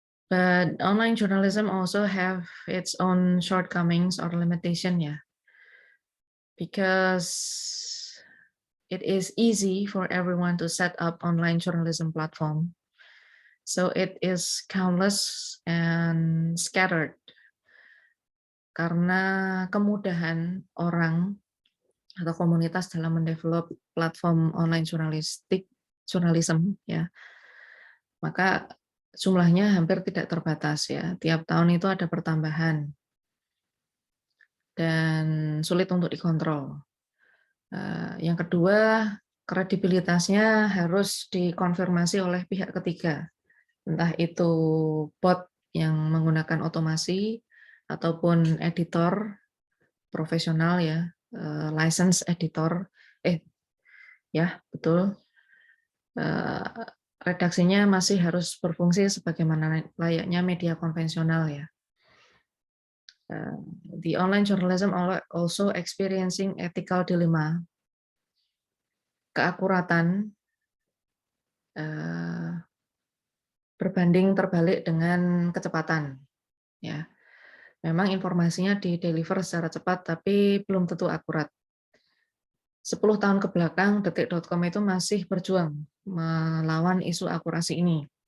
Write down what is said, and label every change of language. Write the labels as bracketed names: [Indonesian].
[English] But online journalism also have its own shortcomings or limitation ya. Because it is easy for everyone to set up online journalism platform. So it is countless and scattered. [Indonesian] Karena kemudahan orang atau komunitas dalam mendevelop platform online journalism ya, maka jumlahnya hampir tidak terbatas ya. Tiap tahun itu ada pertambahan dan sulit untuk dikontrol. Yang kedua, kredibilitasnya harus dikonfirmasi oleh pihak ketiga, entah itu bot yang menggunakan otomasi ataupun editor profesional ya, license editor, ya betul, redaksinya masih harus berfungsi sebagaimana layaknya media konvensional ya. [English] The online journalism also experiencing ethical dilemma. [Indonesian] Keakuratan berbanding terbalik dengan kecepatan. Ya, memang informasinya di-deliver secara cepat, tapi belum tentu akurat. 10 tahun ke belakang, detik.com itu masih berjuang melawan isu akurasi ini.